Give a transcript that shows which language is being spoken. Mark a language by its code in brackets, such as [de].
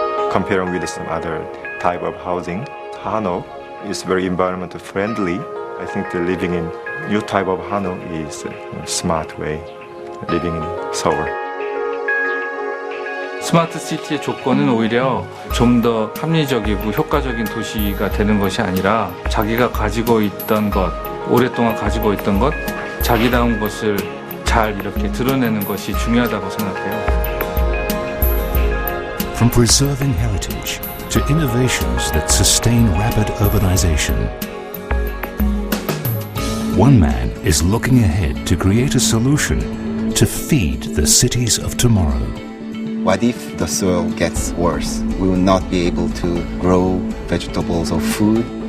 [en] Comparing with some other type of housing, hanok is very environmental friendly. I think the living in new type of hanok is a smart way living in Seoul. [ko] 스마트 시티의 조건은 오히려 좀 더 합리적이고 효과적인 도시가 되는 것이 아니라 자기가 가지고 있던 것, 오랫동안 가지고 있던 것, 자기다운 것을 잘 이렇게 드러내는 것이 중요하다고 생각해요. [en] From preserving heritage to innovations that sustain rapid urbanization, one man is looking ahead to create a solution to feed the cities of tomorrow. What if the soil gets worse? We will not be able to grow vegetables or food.